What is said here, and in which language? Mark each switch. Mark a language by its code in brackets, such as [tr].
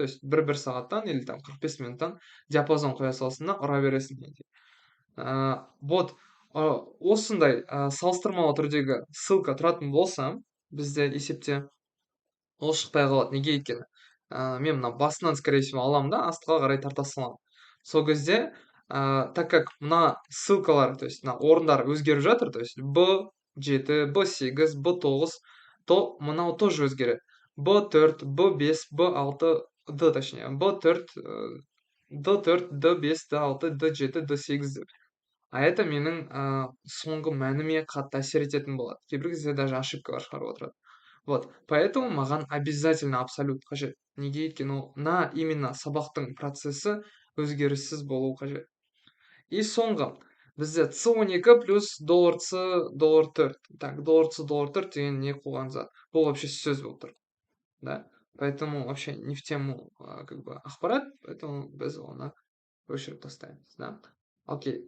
[kk] То есть бір сағаттан или там 45 минуттан диапазон қоя саласың да, ұра бересің. Вот, осындай салыстырмалы түрдегі ссылка тұратын болса, бізде есепте ол шықпай қалады. Неге екені? Мен мына басынан, скорее всего, аламын да, астыға қарай тарта саламын. Сол кезде, так как мына ссылкалар, то есть мына орындар өзгеріп жатыр, то есть B7, B8, B9, то мынау тоже өзгереді. B4, B5, B6, D точнее, B4, D4, D5, D6, D7, D8 деп. Это менің соңғы мәніме қатты әсер ететін болады. Кейбір кезде даже ошибкалар шығарып отырады. Вот, поэтому маған обязательно абсолют қажет. Неге өйткені мына именно сабақтың процесі өзгеріссіз болу қажет. И соңғы, бізде C12 плюс $C, $4. Так, $C, $4 деген не қойған зат? Бұл вообще сөз болып тұр. [ru] Да? Поэтому вообще не в тему как бы ақпарат, поэтому біз оны өшіріп тастаймыз. Да? Окей.